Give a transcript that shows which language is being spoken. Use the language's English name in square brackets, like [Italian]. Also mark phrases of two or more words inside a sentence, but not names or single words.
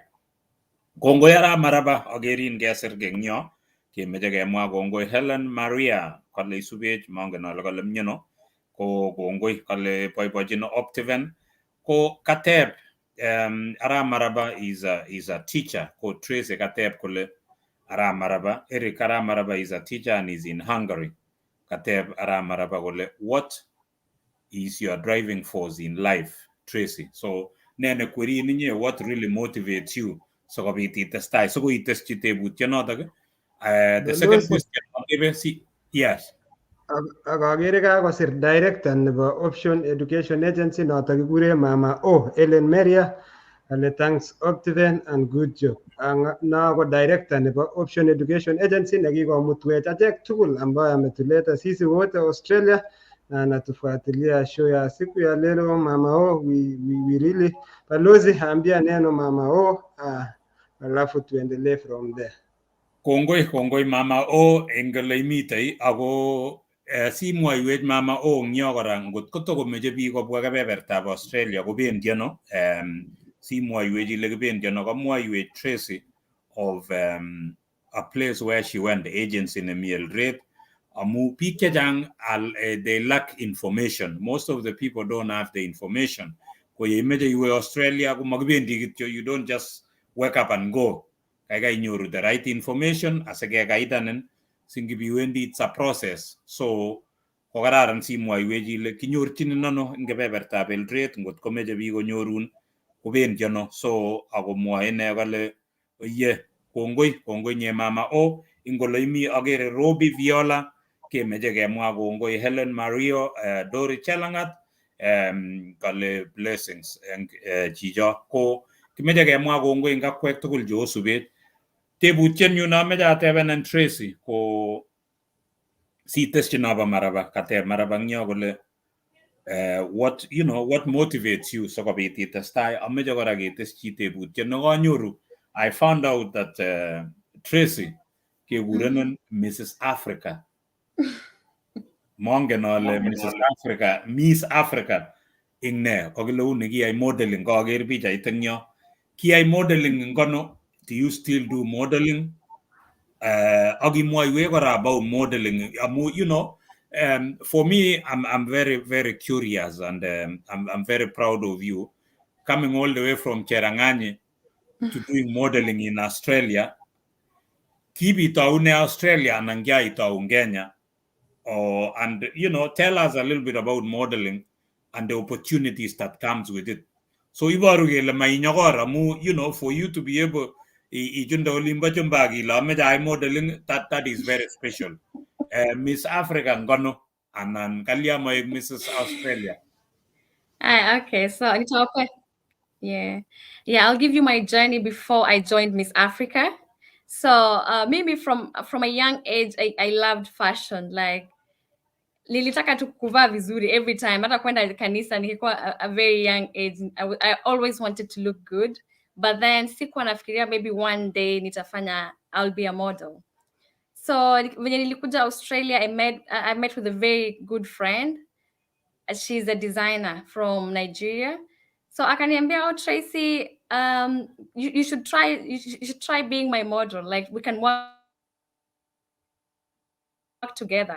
[Kalenjin] Kongoi arap maraba akerin kesir kengyo kemeche kemwa kongoi Helen Maria kale isubech mongen ale kale mnyeno ko kongoi kale boibochin Optiven ko kateb arap maraba [English] is a teacher [Kalenjin] ko Tracy kateb kole arap maraba Eric arap maraba [English] is a teacher and is in Hungary. [Kalenjin] Kateb arap maraba kole [English] what is your driving force in life, Tracy? [Kalenjin] So nene kweri ninye [English] what really motivates you [Kalenjin] sikobit itestai siko iteschi tebutyonotok. [English] The second question atebe yes. [Kalenjin] Ak agere kakosir director nebo Option Education Agency notok kikure Mama O Ellen Meria ale [English] thanks Optiven and good job. [Swahili] Na [Kalenjin] ko director nebo [Swahili] Option Education Agency [Kalenjin] nekikomutwech achek tugul [Swahili] ambayo ametuleta sisi wote Australia na anatufuatilia show ya siku ya leo. Mama O, [English] we really [Swahili] balozi ambia neno Mama O, alafu tuendelee [English] from there. [Kalenjin] Kongoi Mama O engele imitei ako simwaiwech Mama O ngyo kora ngot kotokomeche biik kobwa kebebertab Australia kobendi ano, simwaiwech ile kibendi ano. [English] Kamwaiwech Tracy of a place where she went, the agency nemi Eldoret, [Kalenjin] amu biik chechang [English] they lack information. Most of the people don't have the information. [Kalenjin] Ko yeimeche iwe Australia komakibendi kityo, [English] you don't just wake up and go. [Kalenjin] Kaikai inyoru [English] the right information [Kalenjin] asikekaidanin singibiwendi, [English] it's a process. [Kalenjin] So ko kararan simwaiwech ile kinyorchinin ano eng kebebertab Eldoret ngot komeche biik konyorun kobendi ano. So akomwoe ine kole oye kongoi nye Mama O ingole imi agere Robi Viola kemeche kemwa kongoi Helen Mario, Dori Chelangat kale blessings eng chicho ko kimeche kemwa kongoi eng akwek tugul cheosubet. Tebutyenyu nameche atebenen Tracy ko siteschi nobo maraba kateb maraba ngyo kole [English] what motivates you [Kalenjin] sikobit itestai. Ameche kora keteschi tebutyo nekanyoru. [English] I found out that Tracy kekurenin Mrs. Africa. [Kalenjin] Mongen ale Mrs. Africa, Miss Africa ing ne kokile uni kiyai modeling kaker pichait eng yo. Kiyai modeling ing kono? [English] Do you still do modeling? [Kalenjin] Akimwaiwe kora [English] about modeling amu for me I'm very curious and I'm very proud of you coming all the way from Cherangani to doing modeling in Australia. [Kalenjin] Kibitaune Australia anan kiaitau Kenya? [English] And tell us a little bit about modeling and the opportunities that comes with it. [Kalenjin] So ibaru kele mainyokor amu [English] for you to be able [Kalenjin] ichunde olimbo chumbagi la meja modeling [English] that is very special. [Kalenjin] Miss Africa ngono anan kalya mo Mrs. Australia. [English] Okay, so yeah, I'll give you my journey before I joined Miss Africa. So maybe from a young age I loved fashion. [Swahili] Like nilitaka tu kuvaa vizuri [English] every time, [Swahili] hata kwenda kanisa nikikuwa [English] a very young age. I always wanted to look good, but then [Swahili] sikuwa nafikiria [English] maybe one day I'll be a model. So [Swahili] venye nilikuja [English] Australia, I met with a very good friend. She's a designer from Nigeria. So akaniambia, oh Tracy, you should try. You should try being my model. Like, we can work together.